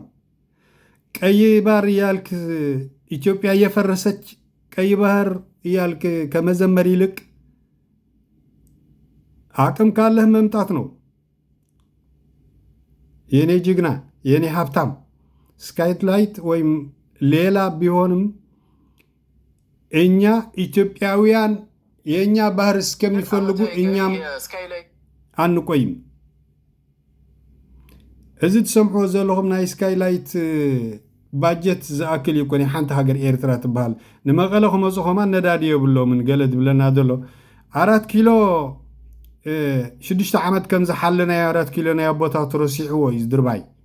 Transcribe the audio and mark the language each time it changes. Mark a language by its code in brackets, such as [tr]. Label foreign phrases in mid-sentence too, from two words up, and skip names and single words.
[am] ቀይ ባህር እያልክ ኢትዮጵያ እየፈረሰች ቀይ ባህር እያልክ ከመዘመር ይልቅ አቅም ካለህ መምጣት ነው። የኔ ጅግና የኔ ሀብታም ስካይላይት ወይም ሌላ ቢሆንም እኛ ኢትዮጵያውያን የእኛ ባህር እስከሚፈልጉ እኛም አንቆይም። [ti] እዚ ትሰምዖ ዘለኹም ናይ ስካይላይት ባጀት ዝኣክል ይኮነ ሓንቲ ሃገር ኤርትራ ትበሃል ንመቐለ ክመፅኹማ ነዳዲ የብሎምን ገለ ዝብለና ዘሎ 4 ኪሎ 6 ዓመት ከም ዝሓለ ናይ 4 ኪሎ ናይ ኣቦታት ረሲዕዎ እዩ ዝድርባይ